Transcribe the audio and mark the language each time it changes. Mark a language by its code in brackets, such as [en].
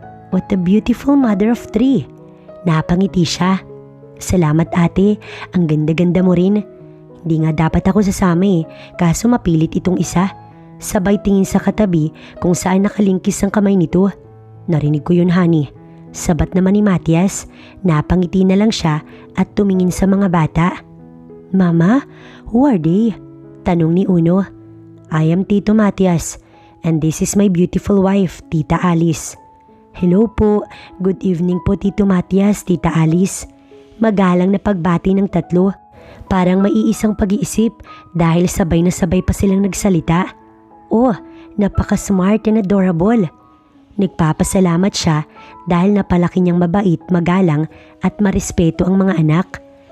[en] "What a beautiful mother of three." [tl] Napangiti siya. "Salamat ate, ang ganda-ganda mo rin." "Hindi nga dapat ako sasama kaso mapilit itong isa." Sabay tingin sa katabi kung saan nakalingkis ang kamay nito. "Narinig ko yun, honey." Sabat naman ni Matthias, napangiti na lang siya at tumingin sa mga bata. [en] "Mama, who are they?" [tl] Tanong ni Uno. [en] "I am Tito Matthias and this is my beautiful wife, Tita Alice." "Hello po, good evening po Tito Matthias, Tita Alice." [tl] Magalang na pagbati ng tatlo. Parang maiisang pag-iisip dahil sabay na sabay pa silang nagsalita. Oh, napaka-smart [en] and adorable. [tl] Nagpapasalamat siya dahil napalaki niyang mabait, magalang at marespeto ang mga anak.